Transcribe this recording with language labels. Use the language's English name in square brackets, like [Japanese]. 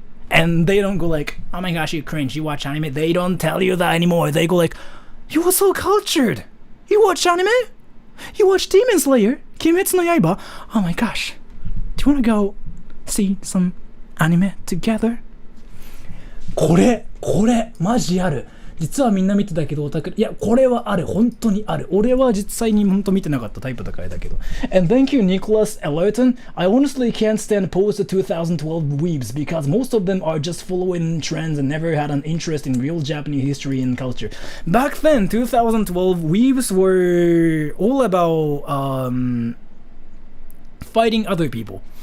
[English] And they don't go like, oh my gosh, you cringe, you watch anime. They don't tell you that anymore. They go like, you are so cultured. You watch anime? You watch Demon Slayer, Kimetsu no Yaiba. Oh my gosh, do you want to go see some anime together? [Japanese] これマジある。実はみんな見てたけどオタク、いやこれはある、本当にある。俺は実際に本当見てなかったタイプだからだけど。 [English] And thank you Nicholas Ellerton. I honestly can't stand post 2012 weebs because most of them are just following trends and never had an interest in real Japanese history and culture. Back then 2012 weebs were all about fighting other people.